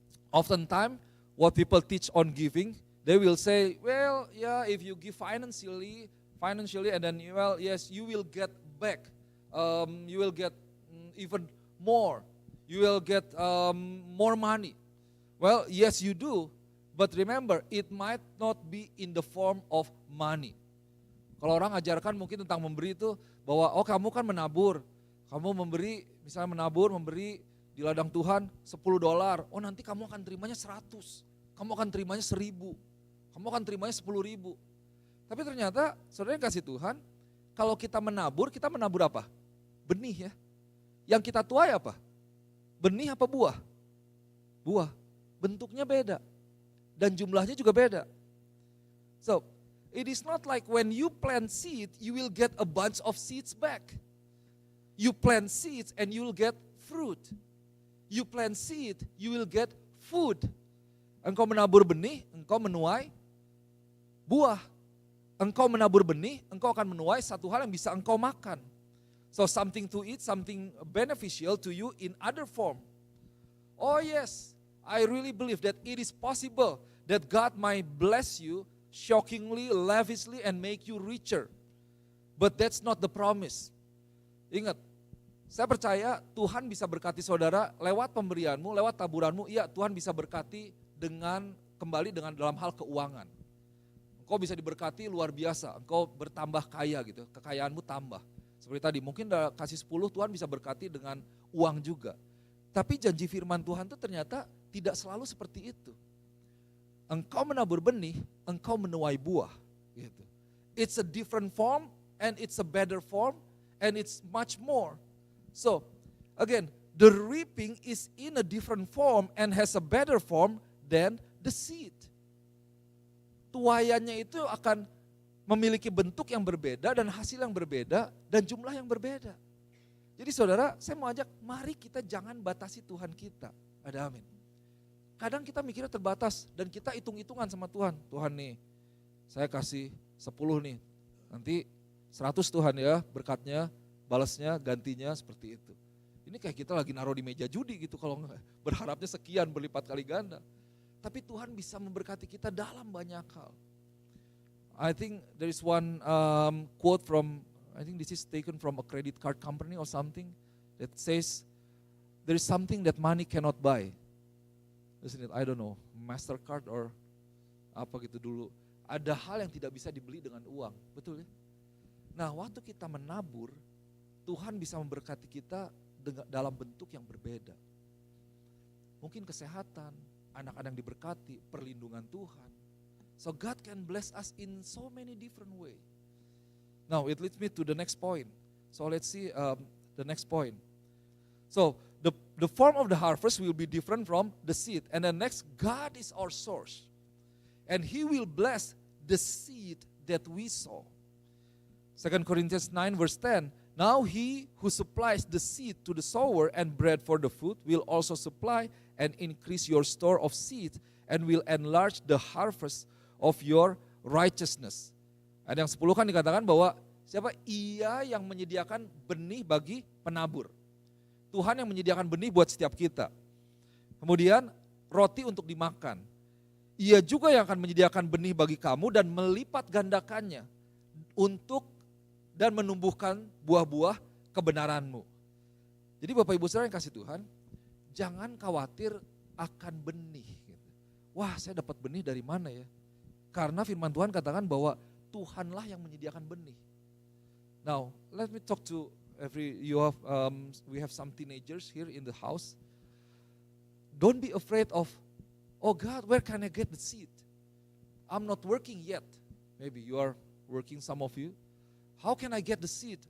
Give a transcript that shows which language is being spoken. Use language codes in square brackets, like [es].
[en] Oftentimes what people teach on giving, they will say, well, yeah, if you give financially, and then, well, yes, you will get back. You will get even more. You will get more money. Well, yes, you do. But remember, it might not be in the form of money. [id] Kalau orang ajarkan mungkin tentang memberi itu bahwa kamu kan menabur. Kamu memberi, misalnya memberi di ladang Tuhan $10. Nanti kamu akan terimanya 100. Kamu akan terimanya 1000. Kamu akan terimanya 10.000. Tapi ternyata saudara yang kasih Tuhan, kalau kita menabur apa? Benih ya. Yang kita tuai apa? Benih apa buah? Buah. Bentuknya beda. Dan jumlahnya juga beda. [en] So, it is not like when you plant seed, you will get a bunch of seeds back. You plant seeds and you will get fruit. You plant seed, you will get food. [id] Engkau menabur benih, engkau menuai buah. Engkau menabur benih, engkau akan menuai satu hal yang bisa engkau makan. [en] So something to eat, something beneficial to you in other form. Oh yes, I really believe that it is possible that God might bless you shockingly, lavishly, and make you richer. But that's not the promise. [id] Ingat, saya percaya Tuhan bisa berkati saudara lewat pemberianmu, lewat taburanmu. Iya, Tuhan bisa berkati kembali dengan dalam hal keuangan. Engkau bisa diberkati luar biasa, engkau bertambah kaya gitu, kekayaanmu tambah. Seperti tadi, mungkin kasih 10, Tuhan bisa berkati dengan uang juga. Tapi janji firman Tuhan itu ternyata tidak selalu seperti itu. Engkau menabur benih, engkau menuai buah. Gitu. [en] It's a different form, and it's a better form, and it's much more. So, again, the reaping is in a different form and has a better form than the seed. [id] Tuaiannya itu akan memiliki bentuk yang berbeda dan hasil yang berbeda dan jumlah yang berbeda. Jadi saudara, saya mau ajak, mari kita jangan batasi Tuhan kita. Ada amin. Kadang kita mikirnya terbatas dan kita hitung-hitungan sama Tuhan. Tuhan nih, saya kasih 10 nih, nanti 100 Tuhan ya berkatnya, balasnya, gantinya seperti itu. Ini kayak kita lagi naruh di meja judi gitu, kalau berharapnya sekian berlipat kali ganda. Tapi Tuhan bisa memberkati kita dalam banyak hal. [en] I think there is one quote from, I think this is taken from a credit card company or something, that says, there is something that money cannot buy. Isn't it? I don't know, Mastercard or [id] apa gitu dulu. Ada hal yang tidak bisa dibeli dengan uang, betul ya? Nah, waktu kita menabur, Tuhan bisa memberkati kita dalam bentuk yang berbeda. Mungkin kesehatan, anak-anak yang diberkati, perlindungan Tuhan. [en] So God can bless us in so many different ways. Now it leads me to the next point. So let's see the next point. So the form of the harvest will be different from the seed. And then next, God is our source. And He will bless the seed that we sow. 2 Corinthians 9 verse 10. Now He who supplies the seed to the sower and bread for the food will also supply and increase your store of seed and will enlarge the harvest of your righteousness. [id] Ada yang 10 kan dikatakan bahwa siapa? Ia yang menyediakan benih bagi penabur. Tuhan yang menyediakan benih buat setiap kita. Kemudian roti untuk dimakan. Ia juga yang akan menyediakan benih bagi kamu dan melipat gandakannya untuk dan menumbuhkan buah-buah kebenaranmu. Jadi Bapak Ibu Saudara yang kasih Tuhan, jangan khawatir akan benih. Wah, saya dapat benih dari mana ya? Karena firman Tuhan katakan bahwa Tuhanlah yang menyediakan benih. [en] Now, let me talk to we have some teenagers here in the house. Don't be afraid of, oh God, where can I get the seed? I'm not working yet. Maybe you are working, some of you. How can I get the seed?